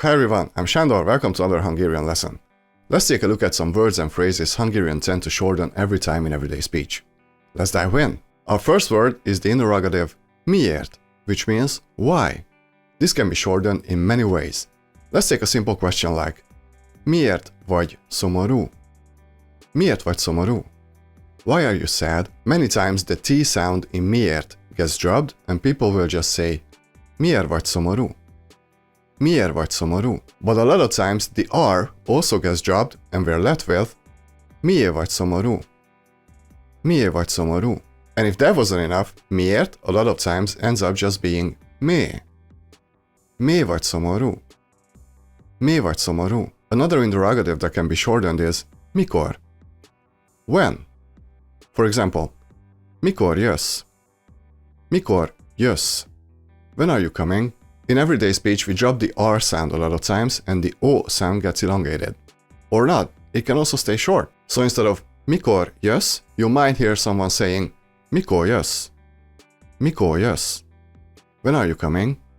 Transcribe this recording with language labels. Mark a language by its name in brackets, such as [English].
[English] Hi everyone, I'm Sándor, welcome to another Hungarian lesson. Let's take a look at some words and phrases Hungarians tend to shorten every time in everyday speech. Let's dive in. Our first word is the interrogative miért, which means why. This can be shortened in many ways. Let's take a simple question like [Hungarian] miért vagy szomorú? Miért vagy szomorú? [English] Why are you sad? Many times the T sound in miért gets dropped and people will just say [Hungarian] miért vagy szomorú? Miért vagy szomorú? [English] But a lot of times the R also gets dropped and we're left with [Hungarian] miért vagy szomorú? Miért vagy szomorú? [English] And if that wasn't enough, miért a lot of times ends up just being mi. [Hungarian] Miért vagy szomorú? Miért vagy szomorú? [English] Another interrogative that can be shortened is mikor? When? For example, [Hungarian] mikor jössz? Mikor jössz? [English] When are you coming? In everyday speech, we drop the R sound a lot of times and the O sound gets elongated. Or not, it can also stay short. So instead of [Hungarian] mikor jössz, [English] you might hear someone saying [Hungarian] mikor jössz? Mikor jössz? [English] When are you coming?